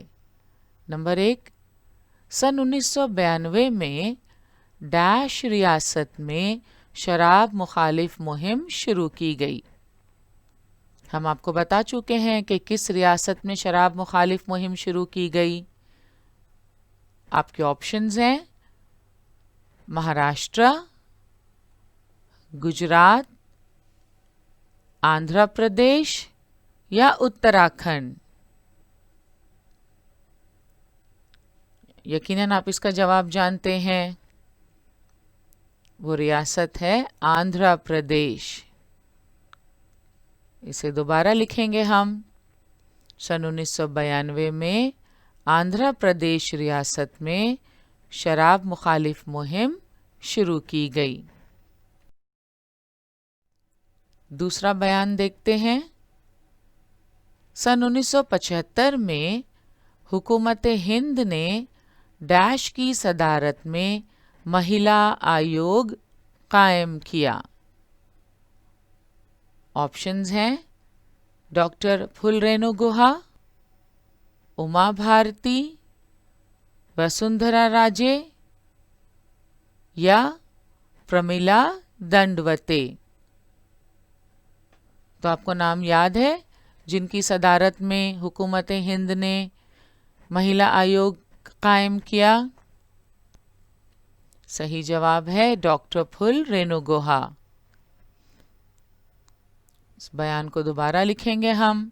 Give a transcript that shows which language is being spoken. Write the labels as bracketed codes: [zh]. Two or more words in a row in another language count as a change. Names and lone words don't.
[ur] نمبر 1، سن 1992 میں ڈیش ریاست میں شراب مخالف مہم شروع کی گئی۔ ہم آپ کو بتا چکے ہیں کہ کس ریاست میں شراب مخالف مہم شروع کی گئی۔ آپ کے آپشنز ہیں مہاراشٹرا، گجرات، آندھرا پردیش یا اتراکھنڈ۔ یقیناً آپ اس کا جواب جانتے ہیں، وہ ریاست ہے آندھرا پردیش۔ اسے دوبارہ لکھیں گے ہم۔ سن 1992 میں آندھرا پردیش ریاست میں شراب مخالف مہم شروع کی گئی۔ دوسرا بیان دیکھتے ہیں۔ سن 1975 میں حکومت ہند نے ڈیش کی صدارت میں مہیلا آیوگ قائم کیا۔ آپشنز ہیں ڈاکٹر پھل رینو گہا، اما بھارتی، وسندھرا راجے یا پرمیلا دنڈوتے۔ تو آپ کو نام یاد ہے جن کی صدارت میں حکومت ہند نے مہیلا آیوگ قائم کیا؟ صحیح جواب ہے ڈاکٹر پھل رینو گہا۔ اس بیان کو دوبارہ لکھیں گے ہم۔